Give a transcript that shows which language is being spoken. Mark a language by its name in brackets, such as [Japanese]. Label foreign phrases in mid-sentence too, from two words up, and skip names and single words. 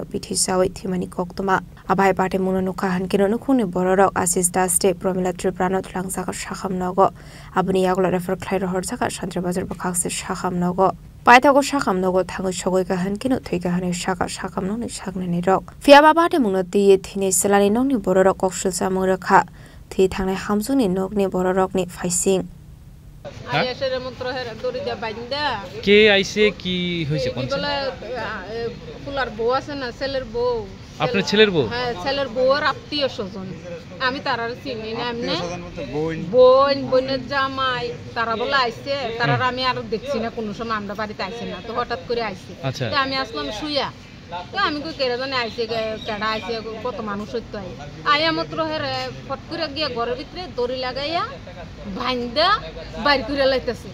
[Kok Borok] bithi sawi thimani koktoma abai pate muno nukhan kino nukuni borok Asis Das de Pramila Tripura no thlangsaka shakham nogo abani aglo refer khlai rohor jaka Shantre Bazar bakhakse shakham nogo paithago shakham nogo thangu shogoi gahan kino thuiga hane shaka shakham no ni shagne ni rok fiaba pate muno tiye thini selani nongni borok kokshul samung rakha thi thangnai hamsuni nokni borok ni faising [Bangla] কে আইছে কি হইছে কোন ফুলার বউ আছে না ছেলের বউ আপনার ছেলের বউ হ্যাঁ ছেলের বউর আত্মীয় স্বজন আমি তারার চিনি না এমনি বোনের জামাই তারা বলে আইছে তারার আমি আর দেখছি না কোনো সময় আমরা বাড়িতে আইছে না তো হঠাৎ করে আইছে তো আমি আসলাম শুইয়া তো আমি কই কেরা জানে আইছে কেডা আইছে কত মানুষ হইতো আইয়া মাত্র হেরে ফট করে গিয়া ঘরের ভিতরে দড়ি লাগাইয়া ভাইন্দা বাইর করে লাইতাছে